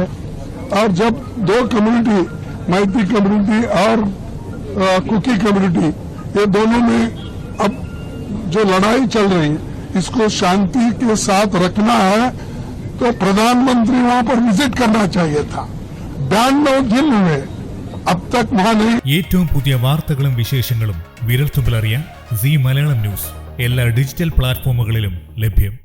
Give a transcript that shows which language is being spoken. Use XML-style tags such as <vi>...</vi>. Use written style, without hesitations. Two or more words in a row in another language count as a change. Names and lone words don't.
<hi>और जब 2 कम्युनिटी, मैती कम्युनिटी और कुकी कम्युनिटी, ये दोनों में अब जो लड़ाई चल रही है इसको शांति के साथ रखना है, तो प्रधानमंत्री वहां पर विजिट करना चाहिए था। 92 दिन हुए, अब तक वहां नहीं।</hi> <ml>ഏറ്റവും പുതിയ വാർത്തകളും വിശേഷങ്ങളും വിരൽത്തുമ്പിലറിയാൻ സീ മലയാളം ന്യൂസ് എല്ലാ</ml> <en>digital platforms</en> <ml>ലഭ്യം.</ml>